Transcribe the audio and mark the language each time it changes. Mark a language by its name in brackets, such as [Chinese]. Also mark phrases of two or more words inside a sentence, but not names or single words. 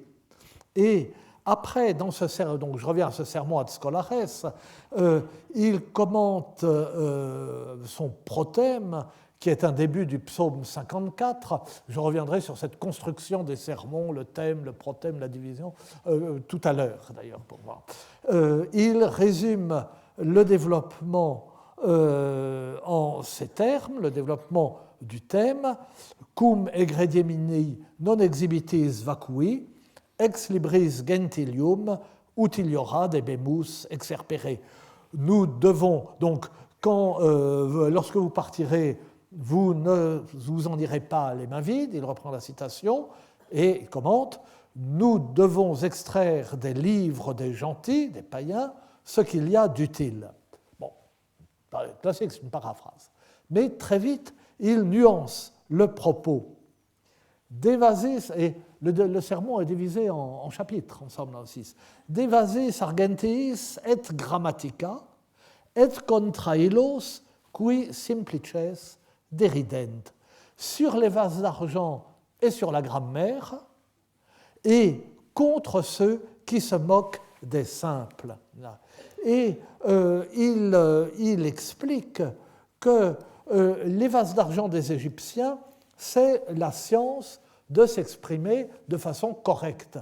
[French] Et après, donc je reviens à ce sermon [Latin] ad Scholares, [French] il commente son prothème, qui est un début du psaume 54. Je reviendrai sur cette construction des sermons, le thème, le prothème, la division, tout à l'heure d'ailleurs pour voir. Il résume le développement en ces termes, le développement du thème, [Latin] cum egrediemini non exhibitis vacui, ex libris gentilium utiliora debemus exerpere. [French] Nous devons donc, lorsque vous partirez, vous ne vous en irez pas les mains vides, il reprend la citation et il commente, nous devons extraire des livres des gentils, des païens, ce qu'il y a d'utile. Bon, classique, c'est une paraphrase. Mais très vite, il nuance le propos. D'évasis, et le sermon est divisé en chapitres, ensemble dans le 6. [Latin] D'évasis argentiis et grammatica, et contra illos qui simplices derident, [French] sur les vases d'argent et sur la grammaire, et contre ceux qui se moquent des simples. Et il explique que les vases d'argent des Égyptiens, c'est la science de s'exprimer de façon correcte.